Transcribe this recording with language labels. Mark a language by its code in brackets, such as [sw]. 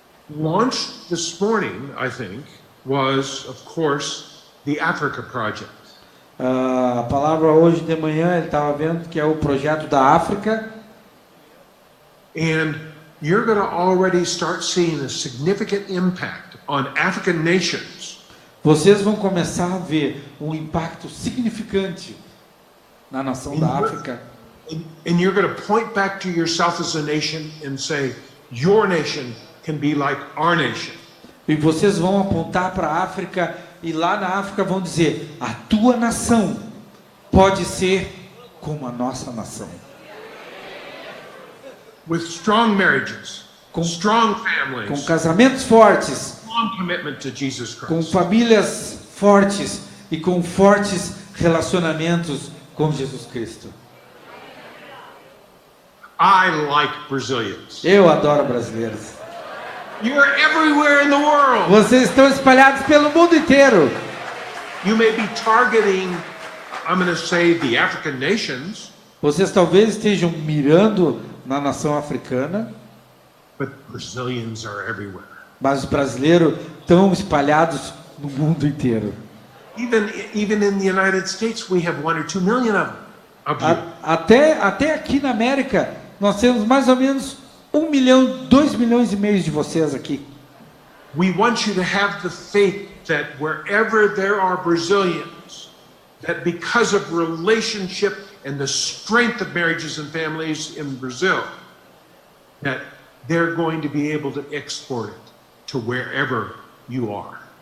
[en] Launched this morning, I think, was, of course, the Africa Project. [pt] A palavra hoje de manhã ele estava vendo que é o projeto da África. [en] And you're going to already start seeing a significant impact on African nations [pt] Vocês vão começar a ver um impacto significante na nação da África. [en] and you're going to point back to yourself as a nation and say, your nation can be like our nation. [pt] E vocês vão apontar para a África e lá na África vão dizer: a tua nação pode ser como a nossa nação. [en] With strong marriages, strong families, [pt] Com casamentos fortes, [en] strong commitment to Jesus [pt] com [en] Christ. [pt] famílias fortes e com fortes relacionamentos com Jesus Cristo. [en] I like Brazilians. [pt] Eu adoro brasileiros. [en] You're everywhere in the world. [pt] Vocês estão espalhados pelo mundo inteiro. [en] You may be targeting, I'm going to say, the African nations, [pt] Vocês talvez estejam mirando na nação africana, [en] but Brazilians are everywhere. [pt] mas os brasileiros estão espalhados no mundo inteiro. [en] Even in the United States, we have 1 or 2 million of you. [pt] Até aqui na América, nós temos mais ou menos 1 milhão, 2 milhões e meio de vocês aqui. [en] We want you to have the faith that wherever there are Brazilians, that because of relationship and the strength of marriages and families in Brazil, that they're going to be able to export it to wherever you are.